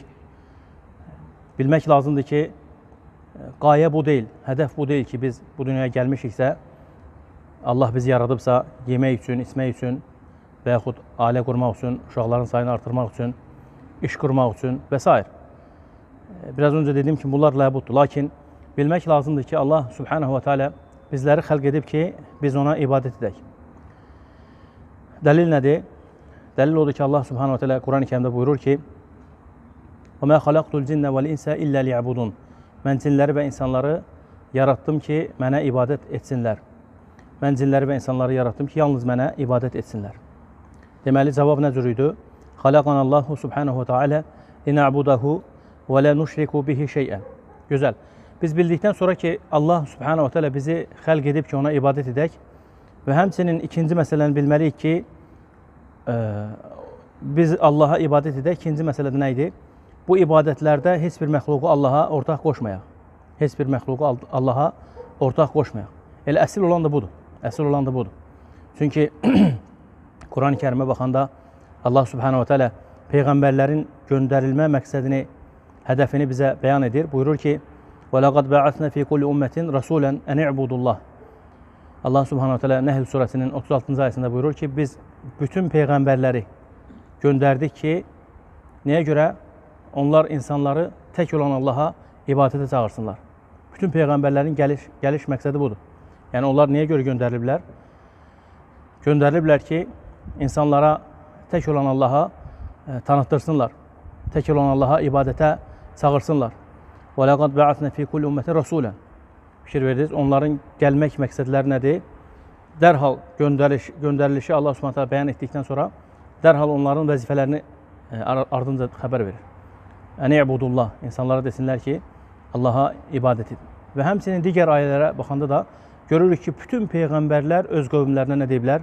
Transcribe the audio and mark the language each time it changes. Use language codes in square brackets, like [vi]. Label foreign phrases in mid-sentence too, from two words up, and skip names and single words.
[az] Bilmək lazımdır ki, qayə bu deyil, hədəf bu deyil ki, biz bu dünyaya gəlmişiksə, Allah bizi yaradıbsa, yemək üçün, içmək üçün və yaxud ailə qurmaq üçün, uşaqların sayını artırmaq üçün, iş qurmaq üçün və s. Biraz öncə dediyim ki, bunlar ləbuddur. Lakin bilmək lazımdır ki, Allah [ar] سبحانه وتعالى [az] bizləri xəlq edib ki, biz ona ibadət edək. Dəlil nədir? Dəlil odur ki, Allah [ar] سبحانه وتعالى [az] Quran-ı Kərimdə buyurur ki, [ar] وَمَا خَلَقْتُ الْجِنَّ وَالْاِنْسَ إِلَّا لِيَعْبُدُونَ [az] Mən cinləri və insanları yarattım ki, mənə ibadət etsinlər. Mən cinləri və insanları yarattım ki, yalnız mənə ibadət etsinlər. Deməli, cavab nə cür idi? [ar] خلقنا الله سبحانه وتعالى لنعبده ولا نشرك به شيئا. [az] Gözəl. Biz bildikdən sonra ki, Allah [ar] سبحانه وتعالى [az] bizi xəlq edib ki, ona ibadət edək və həmçinin ikinci məsələni bilməliyik ki, biz Allaha ibadət edək. İkinci məsələdə nə idi? Bu ibadətlərdə heç bir məxluqu Allaha ortaq qoşmayaq. Heç bir məxluqu Allaha ortaq qoşmayaq. Elə əsl olan da budur. Əsl olan da budur. Çünki Quran-ı Kərimə baxanda Allah [ar] سبحانه وتعالى [az] peyğəmbərlərin göndərilmə məqsədini, hədəfini bizə bəyan edir. Buyurur ki, [ar] وَلَقَدْ بَعَثْنَا فِي كُلِّ أُمَّةٍ رَسُولًا أَنِ اعْبُدُوا اللّٰهِ [az] Allah [ar] سبحانه وتعالى [az] Nəhl surəsinin 36-cı ayəsində buyurur ki, biz bütün peyğəmbərləri göndərdik ki, nəyə görə? Onlar insanları tək olan Allaha ibadətə çağırsınlar. Bütün peyğəmbərlərin gəliş məqsədi budur. Yəni onlar niyə görə göndəriliblər? Göndəriliblər ki, insanlara tək olan Allaha tanıttırsınlar. Tək olan Allaha ibadətə çağırsınlar. [ar] وَلَقَدْ بَعَثْنَا فِي كُلِّ أُمَّةٍ رَسُولًا [az] Fikir verdiniz, onların gəlmək məqsədləri nədir? Dərhal göndərilişi Allah [ar] سبحانه تعالى [az] bəyan etdikdən sonra dərhal onların vəzifələrini ardınca xəbər verir. [ar] أن اعبدوا الله, [az] insanlara desinlər ki, Allaha ibadət edin. Və həmçinin digər ayələrə baxanda da görürük ki, bütün peyğəmbərlər öz qövmlərinə nə deyiblər?